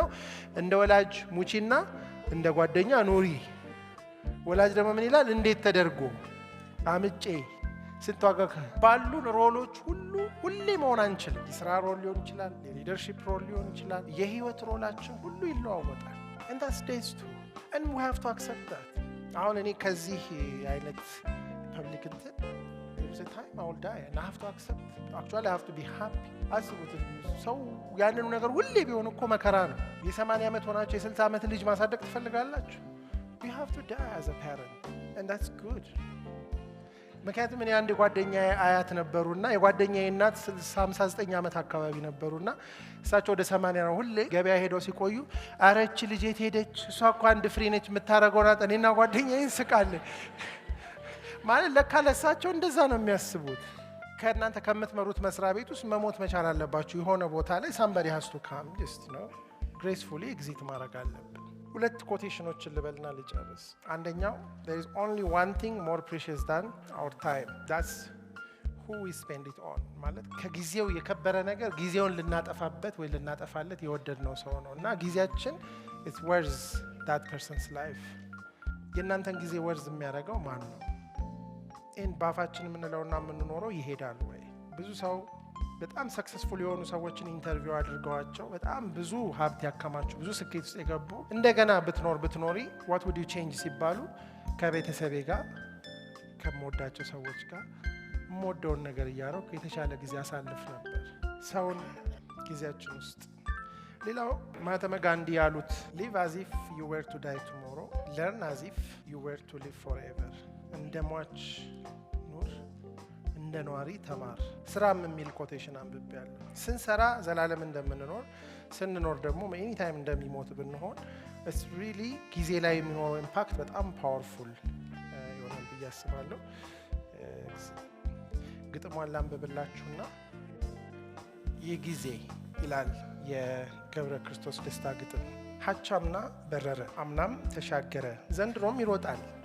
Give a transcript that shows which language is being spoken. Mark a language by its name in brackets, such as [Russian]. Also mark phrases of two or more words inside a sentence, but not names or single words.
[Amharic] እንደ ወላጅ ሙቺና እንደ ጓደኛ ኑሪ። ወላጅ ደግሞ ምን ይላል? እንዴት ተደርጎ አምጬ ስትዋጋከ ባሉን ሮሎች ሁሌ መሆን አንችልም። የስራ ሮል ሊሆን ይችላል፣ የሊደርሺፕ ሮል ሊሆን ይችላል። የህይወት ሮላችን ሁሉ ይለዋወጣል። [English] and that's days too and we have to accept that። [Amharic] አሁን እኔ ከዚህ አይነት ፐብሊክ እንትን [English] there's a time I will die and I have to accept actually I have to be happy። [Amharic] አስቡት ሰው ያንኑ ነገር ሁሌ ቢሆን እኮ መከራ ነው። የ80 ዓመት ሆናችሁ የ60 ዓመት ልጅ ማሳደግ ትፈልጋላችሁ? [English] we have to die as a parent and that's good። [Amharic] ምክንያቱም እኔ አንድ ጓደኛዬ አያት ነበሩና የጓደኛዬ እናት 59 ዓመት አካባቢ ነበሩና እሳቸው ወደ 80 ነው። ሁሌ ገበያ ሄደው ሲቆዩ አረች ልጅ የት ሄደች? እሷ እኮ አንድ ፍሬ ነች የምታረገው ናት። እኔና ጓደኛዬ እንስቃለን። ማለት ለካ ለእሳቸው እንደዛ ነው የሚያስቡት። ከእናንተ ከምትመሩት መስሪያ ቤት ውስጥ መሞት መቻል አለባችሁ። የሆነ ቦታ ላይ [English] somebody has to come just gracefully exit [Amharic] ማድረግ አለብን። ሁለት ኮቴሽኖችን ልበልና ልጨርስ። አንደኛው [English] there is only one thing more precious than our time that's who we spend it on። [Amharic] ማለት ከጊዜው የከበረ ነገር ጊዜውን ልናጠፋበት ወይ ልናጠፋለት የወደድነው ሰው ነው እና ጊዜያችን [English] it's worth that person's life። [Amharic] የእናንተን ጊዜ ወርዝ የሚያደርገው ማን ነው? ይህን ባፋችን የምንለውና የምንኖረው ይሄዳል ወይ? ብዙ ሰው በጣም ሰክሰስፉል የሆኑ ሰዎችን ኢንተርቪው አድርገዋቸው በጣም ብዙ ሀብት ያከማቹ ብዙ ስኬት ውስጥ የገቡ እንደገና ብትኖሪ [English] what would you change [Amharic] ሲባሉ ከቤተሰቤ ጋር ከምወዳቸው ሰዎች ጋር የምወደውን ነገር እያደረኩ የተሻለ ጊዜ አሳልፍ ነበር። ሰውን ጊዜያችን ውስጥ ሌላው ማህተመ ጋንዲ ያሉት [English] live as if you were to die tomorrow learn as if you were to live forever። [Amharic] እንደ ሟች ኑር እንደ ኗሪ ተማር። ስራም የሚል ኮቴሽን አንብቤያለሁ። ስንሰራ ዘላለም እንደምንኖር ስንኖር ደግሞ [English] any time [Amharic] እንደሚሞት ብንሆን [English] it's really [Amharic] ጊዜ ላይ የሚኖረው ኢምፓክት በጣም ፓወርፉል ይሆናል ብዬ አስባለሁ። ግጥሟን ላንብብላችሁና የጊዜ ይላል የገብረ ክርስቶስ ደስታ ግጥም። ሀቻምና በረረ አምናም ተሻገረ ዘንድሮም ይሮጣል።